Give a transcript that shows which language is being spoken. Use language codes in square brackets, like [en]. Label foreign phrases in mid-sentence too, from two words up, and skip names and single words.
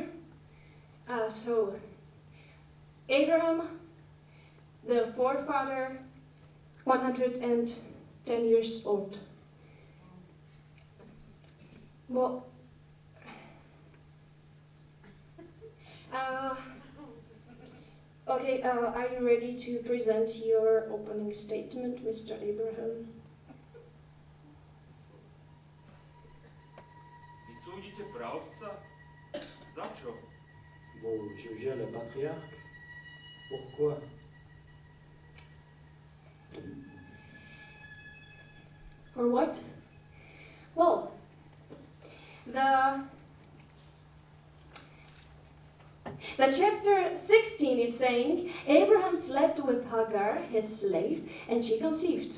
[en] So, Abraham, the forefather, 110 years old. Well, okay, are you ready to present your opening statement, Mr. Abraham? [sk] Súdite pravca? Za čo? [fr] Vous jugez le patriarche? Pourquoi? [en] For what? Well, the chapter 16 is saying Abraham slept with Hagar, his slave, and she conceived.